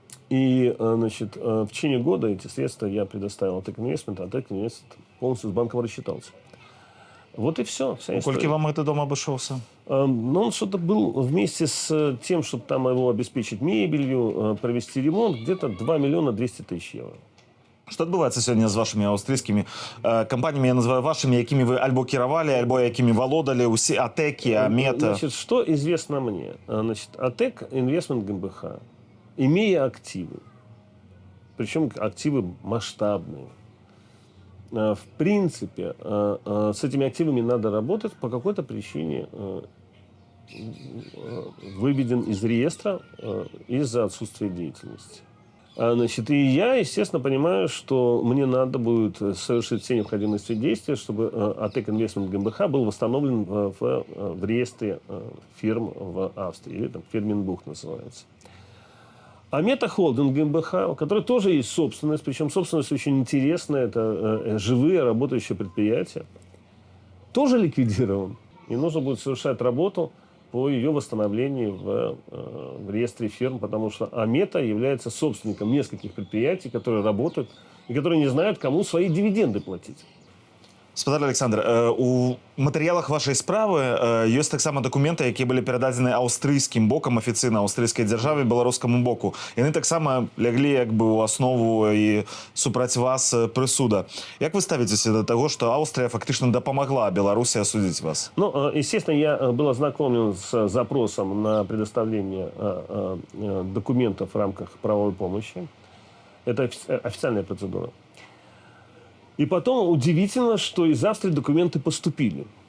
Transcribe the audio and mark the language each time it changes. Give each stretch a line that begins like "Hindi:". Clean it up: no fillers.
Russian: И, значит, в течение года эти средства я предоставил Атек Инвестмент, а Атек Инвестмент полностью с банком рассчитался. Вот и все. Вся история. Сколько вам этот дом обошелся? Ну, он что-то был вместе с тем, чтобы там его обеспечить мебелью, провести ремонт, где-то 2 200 000 евро.
Belarusian: Что отбываецца сёння з вашымі аўстрыйскімі кампаніямі, я называю вашымі, якімі вы альбо кіравалі, альбо якімі валодалі, усе Атэкі, Амета?
Russian: Значит, что известно мне? Значит, Атек Инвестмент ГmbH, имея активы, причем активы масштабные, в принципе, с этими активами надо работать, по какой-то причине выведен из реестра из-за отсутствия деятельности. Значит, и я, естественно, понимаю, что мне надо будет совершить все необходимые действия, чтобы Атек Инвестмент ГmbH был восстановлен в реестре фирм в Австрии, или там Фирменбух называется. Амета Холдинг ГmbH, у которой тоже есть собственность, причем собственность очень интересная, это живые работающие предприятия, тоже ликвидирован. И нужно будет совершать работу по ее восстановлению в реестре фирм, потому что Амета является собственником нескольких предприятий, которые работают и которые не знают, кому свои дивиденды платить.
Belarusian: Спадар Александр, у матэрыялах вашай справы ёсць таксама дакументы, якія былі перададзены аўстрыйскім бокам, афіцыйна аўстрыйскай дзяржаве, беларускаму боку. Яны таксама ляглі як бы ў аснову і супраць вас прысуда. Як вы ставіцеся да таго, што Аўстрыя фактычна дапамагла Беларусі асудзіць вас?
Russian: Ну, естественно, я был ознакомлен с запросом на предоставление документов в рамках правовой помощи. Это официальная процедура. И потом удивительно, что из Австрии документы поступили.